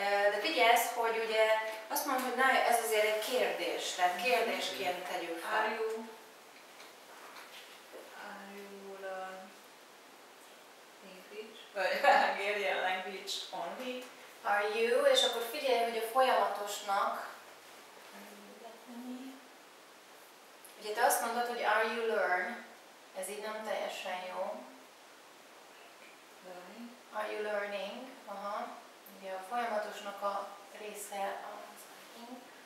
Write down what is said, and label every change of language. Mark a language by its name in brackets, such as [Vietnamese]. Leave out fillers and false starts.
[Hungarian] De figyelsz, hogy ugye azt mondod, hogy na, ez azért egy kérdés, tehát kérdésként tegyük fel. [English] are you learn English, Hungarian language only? Are you, [Hungarian] és akkor figyelj, hogy a folyamatosnak, ugye te azt mondod, hogy [English] are you learn, [Hungarian] ez így nem teljesen jó. [English] Learning. Are you learning? Aha. [Hungarian] Ugye a folyamatosnak a része az learning.